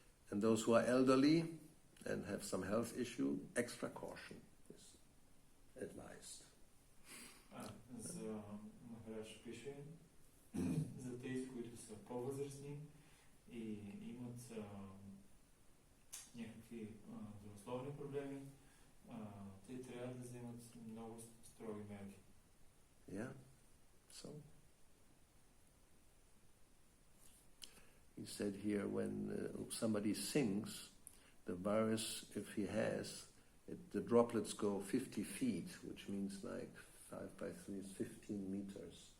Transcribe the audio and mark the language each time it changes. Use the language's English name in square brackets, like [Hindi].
[English] And those who are elderly and have some health issue, extra caution is advised. [Bulgarian] За Махарадж пише, за тези, които са по-възрастни и имат някакви здравословни проблеми, те трябва да вземат много строги мерки. [English] Yeah. So he said here, when somebody sings, the virus, if he has, the droplets go 50 feet, which means like 5 by 3 is 15 meters.